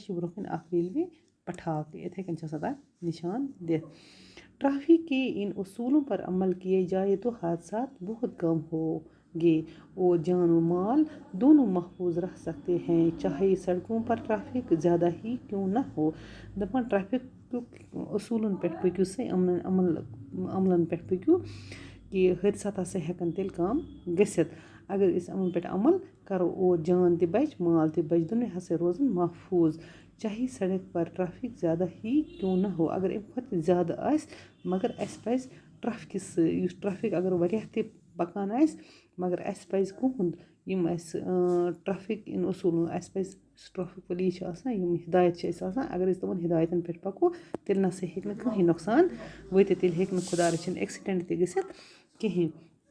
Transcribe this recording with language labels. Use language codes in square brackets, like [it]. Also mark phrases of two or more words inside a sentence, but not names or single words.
[ks] چھِ برٛونٛہہ کَنۍ اَکھ ریلوے پَٹھاک یِتھَے کٔنۍ چھِ آسان تَتھ نِشان دِتھ [ur] ٹرٛیفک کے اِن اصوٗلوں پر عمل کیے جائے تو حادثات بہت کم ہوگے اور جان و مال دونوں محفوظ رہ سکتے ہیں چاہے سڑکوں پر ٹرٛیفک زیادہ ہی کیوں نہ ہو [ks] دَپان ٹرٛیفِک اصوٗلَن پٮ۪ٹھ پٔکِو سا عملَن پٮ۪ٹھ پٔکِو کہِ حٲدثات ہسا ہٮ۪کَن تیٚلہِ کَم گٔژھِتھ اگر أسۍ یِمَن پٮ۪ٹھ عمل کَرو اور جان تہِ بَچہِ مال تہِ بَچہِ دۄنوَے ہسا روزَن محفوٗظ [ur] چاہے سڑک پر ٹرٛیفِک زیادہ ہی کیوں نہ ہو [ks] اگر اَمہِ کھۄتہٕ تہِ زیادٕ آسہِ مگر اَسہِ پَزِ ٹرٛیفکَس سۭتۍ یُس ٹرٛیفِک اگر واریاہ تہِ پَکان آسہِ مگر اَسہِ پَزِ کُہُنٛد یِم اَسہِ ٹرٛیفِک اِن اصوٗل اَسہِ پَزِ یُس ٹرٛیفِک پُلیٖس چھِ آسان یِم ہِدایت چھِ اَسہِ آسان اگر أسۍ تِمَن ہِدایتَن پٮ۪ٹھ پَکو تیٚلہِ نَسا ہیٚکہِ نہٕ کٕہٕنۍ نۄقصان وٲتِتھ تیٚلہِ ہیٚکہِ نہٕ خۄدا رٔچھِنۍ ایٚکسِڈٮ۪نٛٹ تہِ گٔژھِتھ کِہیٖنۍ